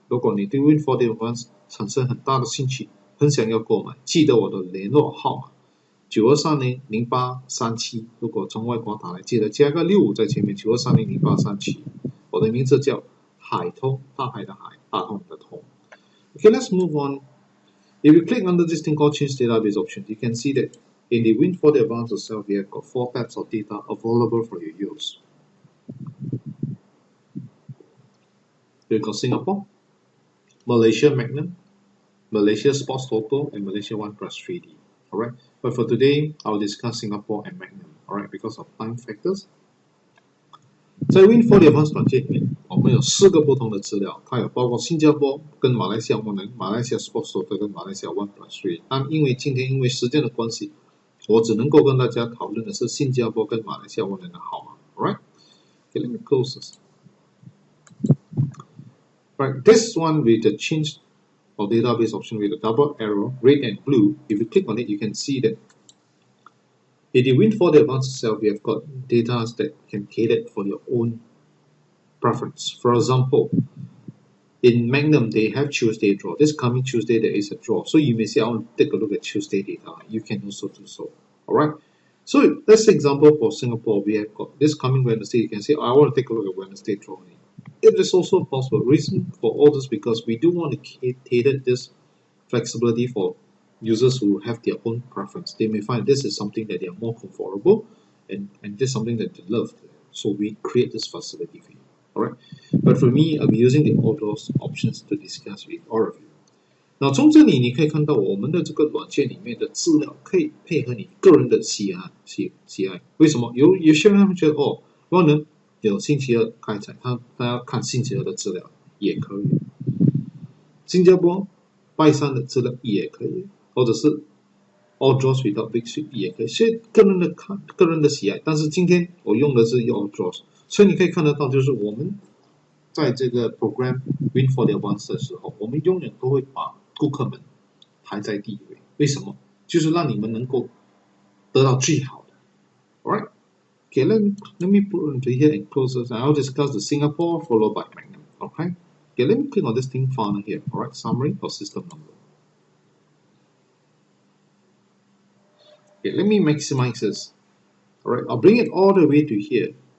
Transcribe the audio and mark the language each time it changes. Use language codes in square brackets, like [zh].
[zh] 如果你对 Win4D Advanced 产生很大的兴趣，很想要购买，记得我的联络号码92300837。如果从外国打来，记得加个65在前面，92300837。我的名字叫海通，大海的海，大通的通。 [en] Okay, let's move on. If you click under this thing called change database options, you can see that in the Win4D advanced itself, we have got 4 types of data available for your use. We've got Singapore, Malaysia Magnum, Malaysia Sports Toto, and Malaysia 1+3D. Alright, but for today, I'll discuss Singapore and Magnum. Alright, because of time factors. [zh] 在 Win4D Advanced 软件里面，我们有4个不同的资料，它有包括新加坡跟马来西亚 Magnum、马来西亚 Sports Toto 跟马来西亚 1+3。但今天因为时间的关系，我只能够跟大家讨论的是新加坡跟马来西亚 Magnum 的号码。 [en] Alright, okay, let me close this. Right, this one with the change or database option with a double arrow, red and blue. If you click on it, you can see that in the Win4D Advanced itself, we have got data that can cater for your own preference. For example, in Magnum, they have Tuesday draw. This coming Tuesday, there is a draw. So you may say, I want to take a look at Tuesday data. You can also do so. Alright. So let's say example for Singapore, we have got this coming Wednesday. You can say, I want to take a look at Wednesday draw. It is also possible. Reason for all this because we do want to cater this flexibility for users who have their own preference. They may find this is something that they are more comfortable and this is something that they love. So we create this facility for you. Alright. But for me, I'll be using the all those options to discuss with all of you. [zh] 那从这里你可以看到我们的这个软件里面的资料可以配合你个人的喜爱。为什么？有些人他们觉得哦，我呢有星期二开采，他要看星期二的资料也可以。新加坡拜三的资料也可以，或者是 [en] all draws without big sheet [zh] 也可以，所以个人的喜爱。但是今天我用的是 all draws， 所以你可以看得到，就是我们在这个 program Win4D Advanced 的时候，我们永远都会把顾客们排在第一位。为什么？就是让你们能够得到最好的。 [en] Alright, okay, let me put into here and close this, and I'll discuss the Singapore followed by Magnum. Okay, let me click on this thing found here. Alright, summary or system number. Okay, let me maximize this. Alright, I'll bring it all the way to here.